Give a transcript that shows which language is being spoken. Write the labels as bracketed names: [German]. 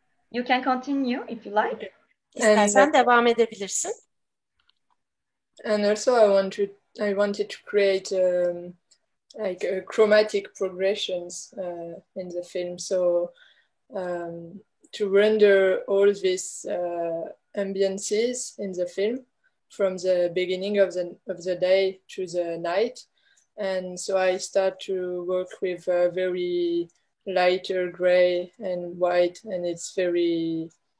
[English] You can continue if you like. [Turkish] İstersen devam edebilirsin. [English] And also I wanted to create like chromatic progressions in the film, so to render all these ambiances in the film from the beginning of the day to the night, and so I start to work with very lighter gray and white, and it's very